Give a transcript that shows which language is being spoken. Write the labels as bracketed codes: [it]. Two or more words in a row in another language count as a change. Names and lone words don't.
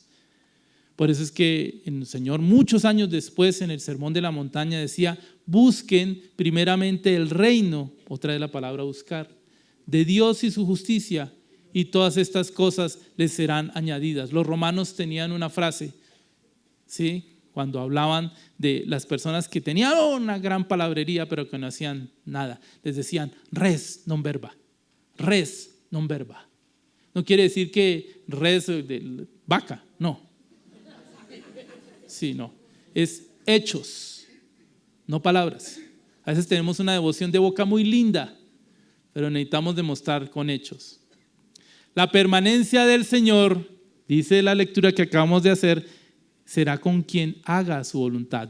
[es] Por eso es que el Señor muchos años después en el Sermón de la Montaña decía, busquen primeramente el reino, otra vez la palabra buscar, de Dios y su justicia, y todas estas cosas les serán añadidas. Los romanos tenían una frase, ¿sí? Cuando hablaban de las personas que tenían una gran palabrería pero que no hacían nada, les decían [la] res non verba, res non verba. [es] No quiere decir que res de vaca, no. Sí, no. Es hechos, no palabras. A veces tenemos una devoción de boca muy linda, pero necesitamos demostrar con hechos. La permanencia del Señor, dice la lectura que acabamos de hacer, será con quien haga su voluntad.